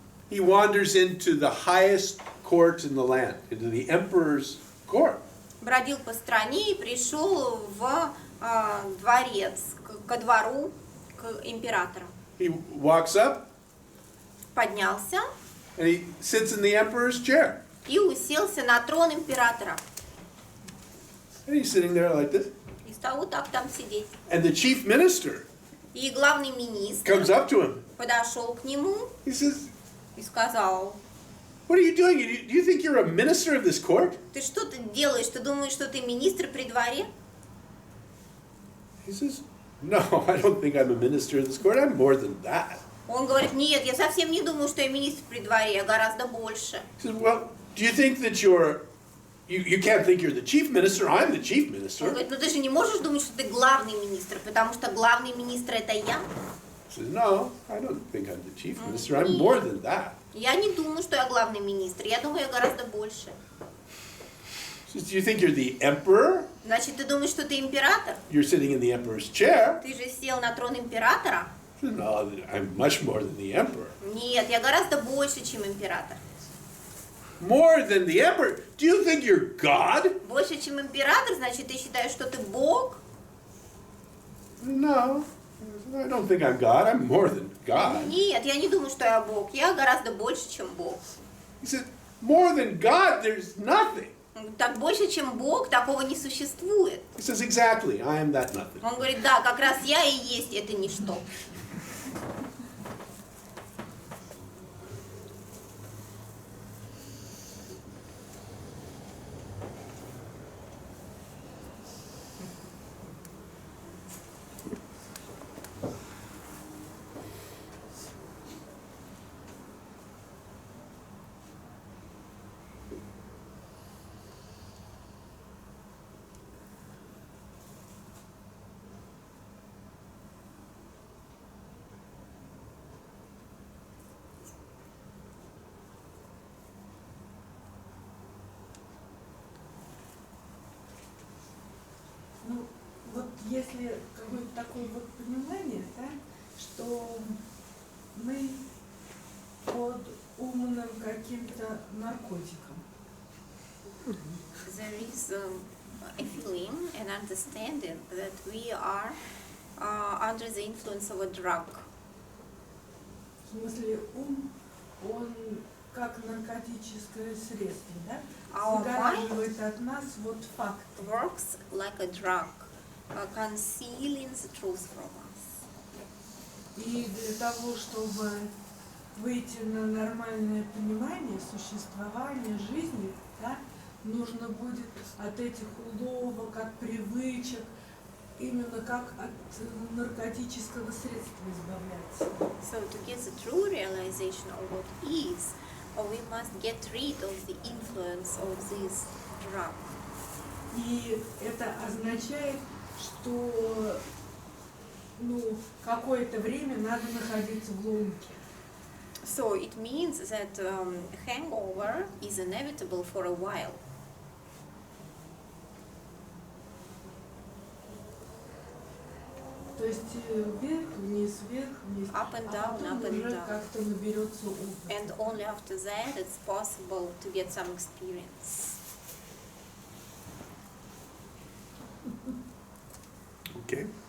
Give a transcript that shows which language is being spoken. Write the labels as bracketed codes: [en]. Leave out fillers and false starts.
[en] He wanders into the highest court in the land, into the emperor's court. [ru] Бродил по стране и пришел в дворец, ко двору, к императору. [en] He walks up [ru] Поднялся [en] and he sits in the emperor's chair. [ru] и уселся на трон императора. [en] And he's sitting there like this. [ru] И стал вот так там сидеть. [en] And the chief minister [ru] И главный министр [en] comes up to him. [ru] подошел к нему [en] He says, [ru] и сказал: [en] "What are you doing? Do you think you're a minister of this court?" [ru] ты что ты делаешь? Ты думаешь, что ты министр при дворе? [en] He says, "No, I don't think I'm a minister of this court. I'm more than that." [ru] Он говорит: нет, я совсем не думаю, что я министр при дворе, я гораздо больше. [en] He says, "Well, do you think that you're you can't think you're the chief minister. I'm the chief [ru] Он [en] minister. [ru] говорит, ну ты же не можешь думать, что ты главный министр, потому что главный министр это я. [en] He says, no, I don't think I'm the chief minister. I'm more than that. [ru] Я не думаю, что я главный министр, я думаю, я гораздо больше. [en] He says, do you think you're the emperor? [ru] Значит, ты думаешь, что ты император? [en] You're sitting in the emperor's chair. [ru] Ты же сел на трон императора? [en] He says, no, I'm much more than the emperor. [ru] Нет, я гораздо больше, чем император. [en] More than the emperor? Do you think you're God? [ru] Больше, чем император, значит, ты считаешь, что ты Бог? [en] No, I don't think I'm God. I'm more than God. [ru] Нет, я не думаю, что я Бог. Я гораздо больше, чем Бог. [en] He said, more than God, there's nothing. [ru] Так больше, чем Бог, такого не существует. [en] He says, exactly, I am that nothing. [ru] Он говорит, да, как раз я и есть это ничто. Ну, вот если какое-то такое вот понимание, да, что мы под умным каким-то наркотиком. [en] There is a feeling and understanding that we are under the influence of a drug. [ru] В смысле, ум, он как наркотическое средство, да? [en] Our [ru] Загораживает от нас вот факт. [en] Works like a drug, concealing the truth from us. [ru] И для того, чтобы выйти на нормальное понимание существования жизни, да, нужно будет от этих уловок, от привычек, именно как от наркотического средства избавляться. [en] So to get the true realization of what is, we must get rid of the influence of this drug. [ru] И это означает, что какое-то время надо находиться в ломке. [en] So it means that hangover is inevitable for a while. [ru] То есть вверх, вниз, вверх, вниз. [en] Up and down, [ru] а потом [en] up and [ru] уже [en] down. [ru] как-то наберется опыт. [en] And only after that it's possible to get some experience. Okay.